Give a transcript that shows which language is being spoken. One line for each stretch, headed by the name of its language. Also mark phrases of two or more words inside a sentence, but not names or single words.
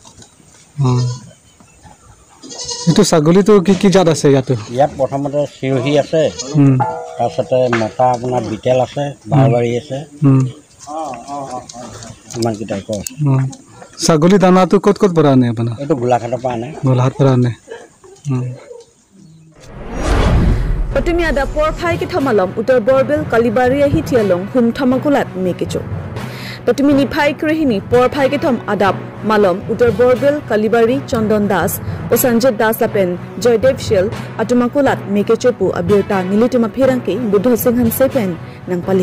Assamese: এইটো ছাগলীটো কি জাত আছে ইয়াত প্ৰথমতে চিৰহী আছে তাৰপিছতে মতা আপোনাৰ বিটেল আছে বাৰবাৰী আছে ইমানকেইটাই কয় ছাগলী দানাটো ক'ত পৰা আনে আপোনাৰ এইটো গোলাঘাটৰ পৰা আনে গোলাঘাট পৰা আনে
Karbi: Otumi ada porphai ki thamalam utar borbel kalibari hi thialong hum thamakulat mekicho. Otumi ni phai krehini porphai ki tham adap malom utar borbel kalibari Chandon Das o Sanjay Das lapen Joydev Shil atumakulat mekicho pu abirta nilituma phirangki Buddha Singhan sepen nangpali.